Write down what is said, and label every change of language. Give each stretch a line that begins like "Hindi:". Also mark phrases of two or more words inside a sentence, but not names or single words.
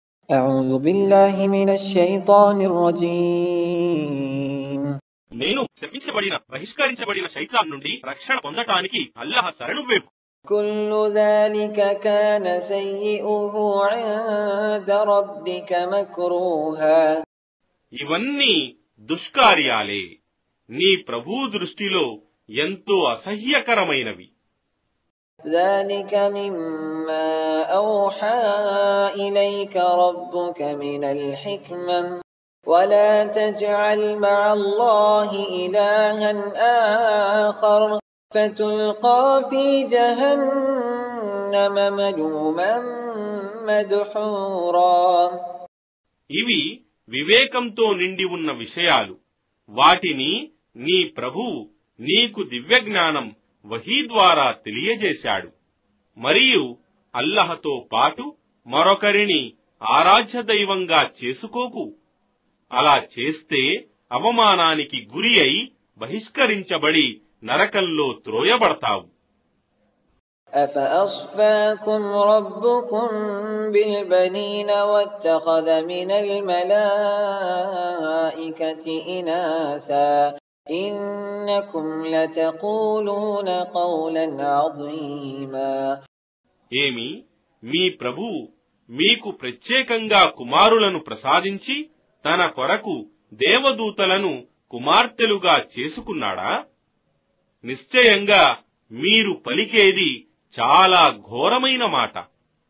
Arabic: أعوذ بالله من الشيطان الرجيم
Telugu: నేను శపించబడిన బహిష్కరించబడిన శైతాన్ నుండి రక్షణ పొందటానికి అల్లాహ్ శరణు వేపు.
Arabic: كل ذلك كان سيئه عند ربك مكروها
Telugu: ఇవన్నీ దుష్కార్యాలే నీ ప్రభు దృష్టిలో ఎంతో అసహ్యకరమైనవి.
Arabic: ذلك مما أوحى إليك ربك من الحكمة ولا تجعل مع الله إلها آخر فتلقى في جهنم ملوما مدحورا.
Telugu: ఇవి వివేకంతో నిండి ఉన్న విషయాలు. వాటిని నీ ప్రభువు నీకు దివ్యజ్ఞానం వహీ ద్వారా తెలియజేశాడు. మరియు అల్లహతో పాటు మరొకరిని ఆరాధ్య దైవంగా చేసుకోకు. అలా చేస్తే అవమానానికి గురి అయి బహిష్కరించబడి నరకంలో త్రోయబడతావు.
Arabic: أفأصفاكم ربكم بالبنين واتخذ من الملائكة إناثا إنكم لتقولون قولا عظيما.
Telugu: ఏమి మీ ప్రభువు మీకు ప్రత్యేకంగా కుమారులను ప్రసాదించి తన కొరకు దేవదూతలను కుమార్తెలుగా చేసుకున్నాడా? నిశ్చయంగా మీరు పలికేది చాలా ఘోరమైన మాట.